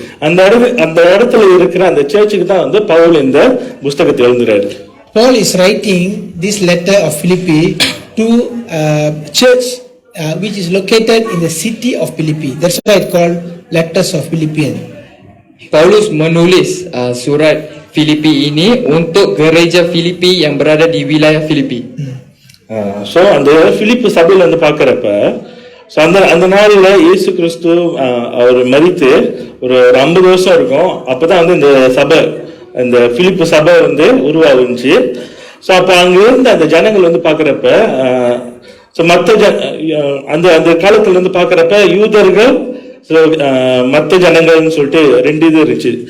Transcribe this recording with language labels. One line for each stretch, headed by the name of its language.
Tamil: அந்த இடத்துல இருக்கிற அந்த சர்ச்சுக்கு தான் வந்து பவுல் இந்த புஸ்தகத்தை எழுதுறாரு.
English: Paul is writing this letter of Philippi to church which is located in the city of Philippi. That's why it's called letters of Philippians.
Malay: Paulus menulis surat Filipi ini untuk gereja Filipi yang berada di wilayah Filipi.
Tamil: So அந்த பிலிப்பு சபையில வந்து பாக்குறப்ப, so அந்த நாளில் இயேசு கிறிஸ்து அவர் மரித்து ஒரு 50 வருஷம் இருக்கும். அப்பதான் வந்து இந்த சபை, இந்த பிலிப்பு சபை வந்து உருவாகுச்சு. ஸோ அப்போ அங்க இருந்த அந்த ஜனங்கள் வந்து பாக்குறப்ப, ஸோ அந்த காலத்துல இருந்து பாக்குறப்ப யூதர்கள், மற்ற ஜனங்கள்னு சொல்லிட்டு ரெண்டு இது இருந்துச்சு.